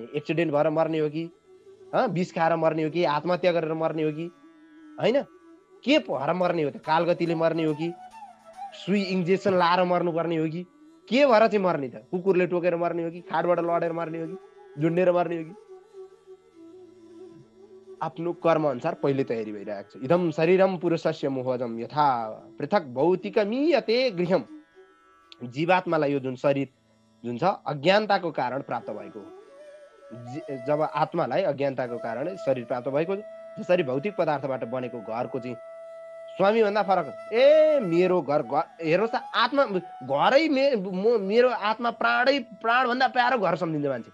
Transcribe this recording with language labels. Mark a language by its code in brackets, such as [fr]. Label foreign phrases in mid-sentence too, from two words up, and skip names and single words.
[ne] एक्सिडेन्ट भएर मर्ने हो कि, विष खाएर मर्ने हो कि, आत्महत्या गरेर मर्ने हो कि, होइन के भएर मर्ने हो त? कालगतिले मर्ने हो कि, सुई इन्जेक्सन लाएर मर्नुपर्ने हो कि, के भएर चाहिँ मर्ने त? कुकुरले टोकेर मर्ने हो कि, खाटबाट लडेर मर्ने हो कि, झुन्डेर मर्ने हो कि? आफ्नो कर्म अनुसार पहिले तयारी भइरहेको छ। [sa] इदम शरीरम पुरुषस्य मोहजम यथा पृथक भौतिकमीयते गृहम। [ne] जीवात्मालाई यो जुन शरीर जुन छ अज्ञानताको कारण प्राप्त भएको हो। जब आत्मालाई अज्ञानताको कारण शरीर प्राप्त भएको, जसरी भौतिक पदार्थबाट बनेको घरको चाहिँ स्वामी भन्दा फरक। मेरो घर हेर्नुहोस् त, आत्मा घरै मेरो आत्मा प्राणभन्दा प्यारो घर सम्झिन्छ मान्छे।